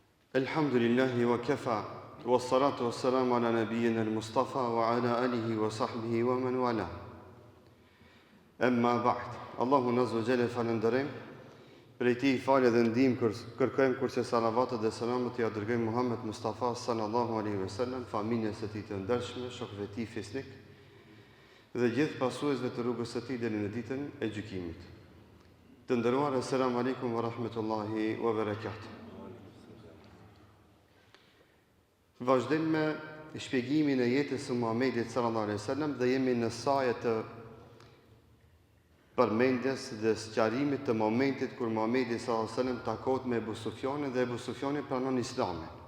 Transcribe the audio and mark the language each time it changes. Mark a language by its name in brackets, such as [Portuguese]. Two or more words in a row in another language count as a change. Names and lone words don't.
[Arabic] الحمد لله وكفى، والصلاة والسلام على نبينا المصطفى وعلى آله وصحبه ومن والى. أما بعد. الله عز وجل [Albanian] falënderojm, prej tij falë dhe ndihmë kërkojmë kurse salavatet dhe selamet ja dërgojmë Muhammed Mustafa [Arabic] صلى الله عليه وسلم, [Albanian] familjes së tij të ndershme, shokëve të tij fisnik dhe gjithë pasuesve të rrugës së tij deri në ditën e gjykimit. Të nderuar, [Arabic] السلام عليكم ورحمة الله وبركاته. [Albanian] Vazhdojmë me shpjegimin e jetës së Muhamedit [Arabic] صلى الله عليه وسلم [Albanian] dhe jemi në saje të përmendjes dhe sqarimit të momentit kur Muhamedi [Arabic] صلى الله عليه وسلم [Albanian] takohet me Ebu Sufjanin dhe Ebu Sufjani pranon Islamin.